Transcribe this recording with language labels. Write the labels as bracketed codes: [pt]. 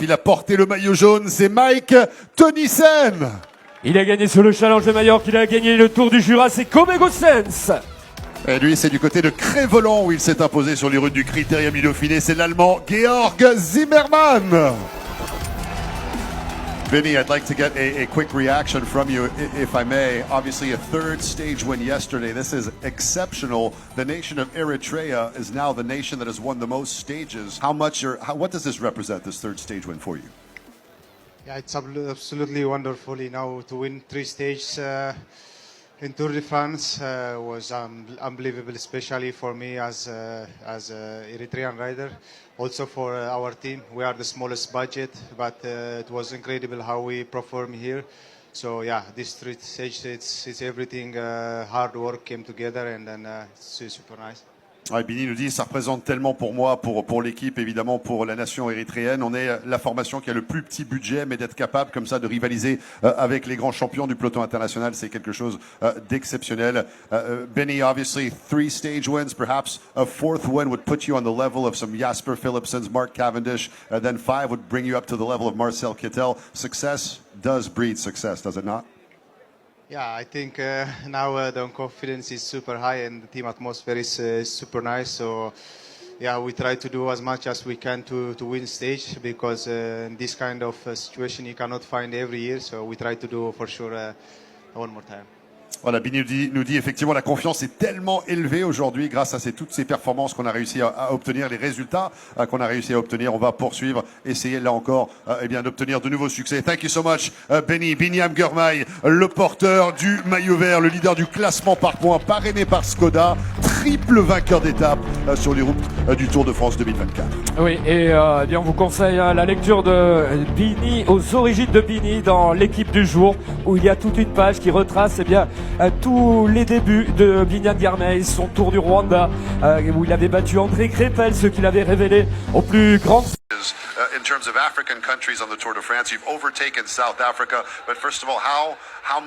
[fr] Il a porté le maillot jaune, c'est Mike Teunissen. Il a gagné sur le Challenge de Majorque, il a gagné le Tour du Jura, c'est Kobe Goossens. Et lui, c'est du côté de Crest-Voland où il s'est imposé sur les routes du Critérium du Dauphiné. C'est l'Allemand Georg Zimmermann. [en] Vinny, I'd like to get a quick reaction from you, if I may. Obviously, a third stage win yesterday. This is exceptional. The nation of Eritrea is now the nation that has won the most stages. What does this represent, this third stage win for you? Yeah, it's absolutely wonderful. You know, to win 3 stages in Tour de France was unbelievable, especially for me as a Eritrean rider. Also for our team, we are the smallest budget, but it was incredible how we perform here. So yeah, this 3 stage, it's everything. Hard work came together, and then it's super nice. [fr] Ouais, Bini nous dit, ça représente tellement pour moi, pour l'équipe, évidemment, pour la nation érythréenne. On est la formation qui a le plus petit budget, mais d'être capable comme ça de rivaliser avec les grands champions du peloton international, c'est quelque chose d'exceptionnel. [en] Bini, obviously, 3 stage wins, perhaps a 4th win would put you on the level of some Jasper Philipsens, Mark Cavendish, then 5 would bring you up to the level of Marcel Kittel. Success does breed success, does it not? Yeah, I think now the confidence is super high and the team atmosphere is super nice. So yeah, we try to do as much as we can to win stage because in this kind of situation you cannot find every year. So we try to do for sure one more time. [fr] Voilà, Bini nous dit effectivement la confiance est tellement élevée aujourd'hui grâce à toutes ces performances qu'on a réussi à obtenir, les résultats qu'on a réussi à obtenir. On va poursuivre, essayer là encore d'obtenir de nouveaux succès. [en] Thank you so much, [fr] Biniam Girmay, le porteur du maillot vert, le leader du classement par points, parrainé par Skoda, triple vainqueur d'étape sur les routes du Tour de France 2024. Oui, et bien on vous conseille la lecture de Bini, aux origines de Bini dans l'équipe du jour, où il y a toute une page qui retrace tous les débuts de Biniam Girmay, son Tour du Rwanda, où il avait battu André Crépel, ce qu'il avait révélé au plus grand. [en] In terms of African countries on the Tour de France, you've overtaken South Africa, but first of all, how much